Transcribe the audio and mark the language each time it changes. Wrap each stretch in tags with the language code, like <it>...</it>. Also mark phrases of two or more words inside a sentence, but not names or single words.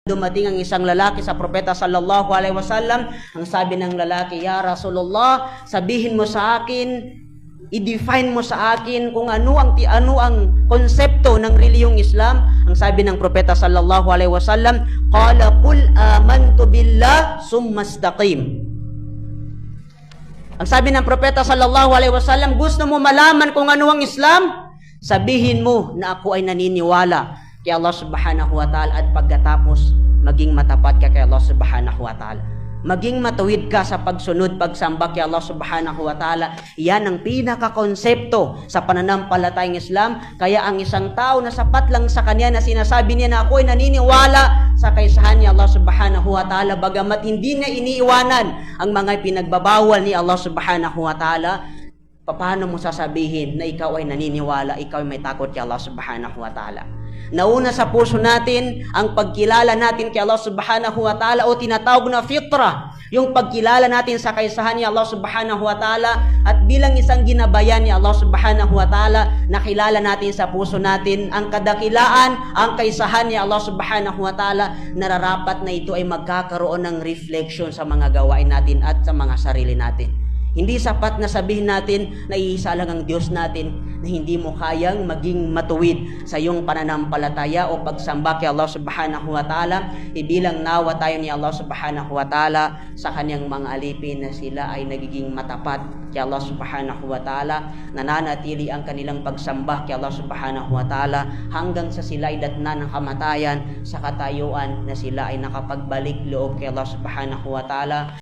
<tl>Dumating ang isang lalaki sa propeta</tl> <ar>صلى الله عليه وسلم.</ar> <tl>Ang sabi ng lalaki,</tl> <ar>"يا رسول الله,</ar> <tl>sabihin mo sa akin, i-define mo sa akin kung ano ang konsepto ng reliyong Islam." Ang sabi ng propeta</tl> <ar>صلى الله عليه وسلم قال قل آمنت بالله ثم استقم."</ar> <tl>Ang sabi ng propeta</tl> <ar>صلى الله عليه وسلم,</ar> <tl>gusto mo malaman kung ano ang Islam? Sabihin mo na ako ay naniniwala kay Allah</tl> <ar>سبحانه وتعالى</ar> <tl>at pagkatapos maging matapat ka kay Allah</tl> <ar>سبحانه وتعالى.</ar> <tl>Maging matuwid ka sa pagsunod, pagsamba kay Allah</tl> <ar>سبحانه وتعالى.</ar> <tl>Yan ang pinakakonsepto sa pananampalatayang Islam. Kaya ang isang tao na sapat lang sa kanya na sinasabi niya na ako ay naniniwala sa kaisahan ni Allah</tl> <ar>سبحانه وتعالى,</ar> <tl>bagamat hindi na iniiwanan ang mga pinagbabawal ni Allah</tl> <ar>سبحانه وتعالى,</ar> <tl>paano mo sasabihin na ikaw ay naniniwala, ikaw ay may takot kay Allah</tl> <ar>سبحانه وتعالى?</ar> <tl>Nauna sa puso natin ang pagkilala natin kay Allah</tl> <ar>سبحانه وتعالى</ar> <tl>o tinatawag na fitra, yung pagkilala natin sa kaisahan ni Allah</tl> <ar>سبحانه وتعالى,</ar> <tl>at bilang isang ginabayan ni Allah</tl> <ar>سبحانه وتعالى,</ar> <tl>nakilala natin sa puso natin ang kadakilaan, ang kaisahan ni Allah</tl> <ar>سبحانه وتعالى,</ar> <tl>nararapat na ito ay magkakaroon ng reflection sa mga gawain natin at sa mga sarili natin. Hindi sapat na sabihin natin na iisa lang ang Diyos natin, na hindi mo kayang maging matuwid sa iyong pananampalataya o pagsamba kay Allah</tl> <ar>سبحانه وتعالى.</ar> <tl>Ibilang nawa tayo ni Allah</tl> <ar>سبحانه وتعالى</ar> <tl>sa kanyang mga alipin na sila ay nagiging matapat kay Allah</tl> <ar>سبحانه وتعالى,</ar> <tl>nananatili ang kanilang pagsamba kay Allah</tl> <ar>سبحانه وتعالى</ar> <tl>hanggang sa sila ay datna ng kamatayan, sa katayuan na sila ay nakapagbalik loob kay Allah</tl> <ar>سبحانه وتعالى.</ar>